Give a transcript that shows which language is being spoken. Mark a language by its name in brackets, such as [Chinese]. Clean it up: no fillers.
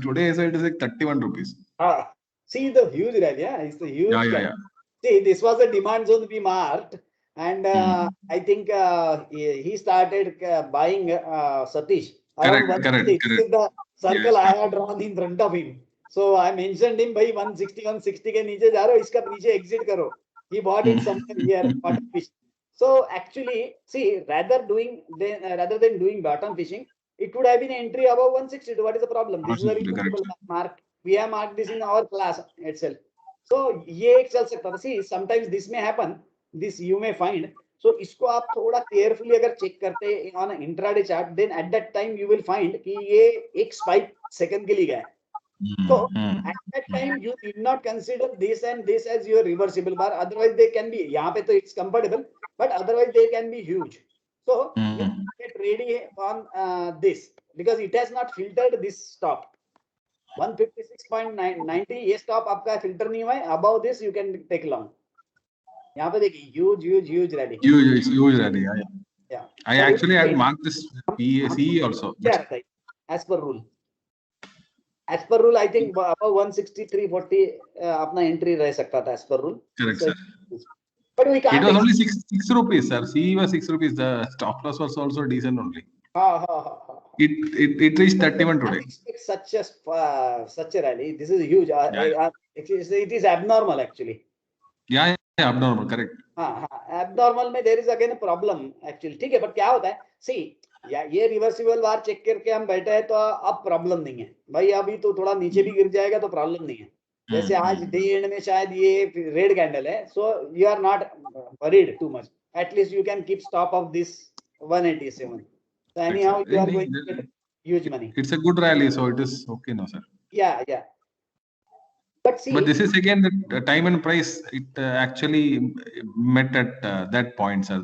[English] Today, so it is like 31 rupees. See the huge rally, yeah? It's the huge. Yeah. See, this was a demand zone we marked. And I think he started buying Satish. Correct. This is the circle I had drawn in front of him. So I mentioned him, [Hindi] bhai 160 के नीचे जा रहे हो, इसका नीचे exit करो. [English] He bought it somewhere here, bottom fish. So actually, see, rather than doing bottom fishing, it would have been entry above 160. What is the problem? This is a reasonable mark. We have marked this in our class itself. [Hindi] So ये एक चल सकता था. [English] See, sometimes this may happen. This you may find. So [Hindi] इसको आप थोड़ा [English] carefully अगर check करते on an intraday chart, then at that time you will find [Hindi] कि ये एक spike second के लिए गया. [English] So at that time you did not consider this and this as your reversible bar. Otherwise they can be. [Hindi] यहाँ पे तो [English] it's comfortable, but otherwise they can be huge. So you get ready on this because it has not filtered this stop. [Hindi] 156.90 ये stop आपका filter नहीं हुआ है. [English] Above this you can take long. [Hindi] यहाँ पे देखिए huge rally. [English] Huge rally. Yeah. I actually had marked this CE also. Yeah, right. As per rule, I think above 163.40 [Hindi] अपना entry रह सकता था [English] as per rule. Correct, so, sir. But we can't. It was only 6 rupees, sir. CE was 6 rupees. The stop loss was also decent only. It reached 31 today. Such a rally. This is huge. It is abnormal actually. Yeah, abnormal, correct. Abnormal में there is again a problem actually. [Hindi] ठीक है, but क्या होता है? See, ये reversible बार check करके हम बैठे हैं तो अब प्रॉब्लम नहीं है भाई. अभी तो थोड़ा नीचे भी गिर जाएगा तो प्रॉब्लम नहीं है. जैसे आज डे एंड में शायद ये रेड कैंडल है, [English] so you are not worried too much. At least you can keep stop of this 187. So anyhow you are going to get huge money. It's a good rally, so it is okay now, sir. Yeah. But see, this is again the time and price. It actually met at that point, sir.